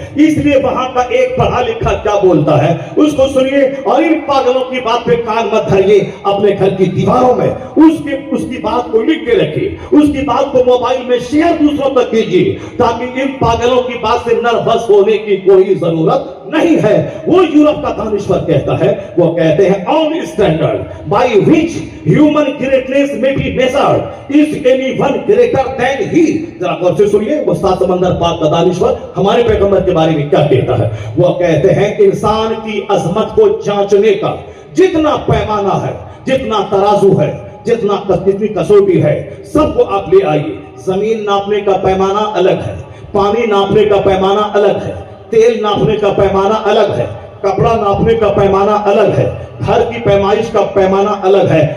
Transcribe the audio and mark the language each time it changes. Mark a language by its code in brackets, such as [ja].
[ur] اس لیے وہاں کا ایک پڑھا لکھا کیا بولتا ہے اس کو سنیے, اور ان پاگلوں کی بات پہ کان مت دھریے. اپنے گھر کی دیواروں میں اس کی بات کو لکھ کے رکھیے, اس کی بات کو موبائل میں شیئر دوسروں تک کیجیے, تاکہ ان پاگلوں کی بات سے نروس ہونے کی کوئی ضرورت نہیں ہے. وہ یورپ کا دانشور کہتا ہے, وہ کہتے ہیں [en] on standard by which human greatness may be measured is anyone greater than he. [ur] ذرا غور سے سنیے, وہ سات سمندر پار کا دانشور ہمارے پیغمبر کے بارے میں کیا کہتا ہے. وہ کہتے ہیں انسان کی عظمت کو جانچنے کا جتنا پیمانہ ہے, جتنا ترازو ہے, جتنی کسوٹی ہے, سب کو آپ لے آئیے. زمین ناپنے کا پیمانہ الگ ہے, پانی ناپنے کا پیمانہ الگ ہے, تیل ناپنے کا پیمانہ الگ ہے, کپڑا ناپنے کا پیمانہ الگ ہے, گھر کی پیمائش کا پیمانہ الگ ہے.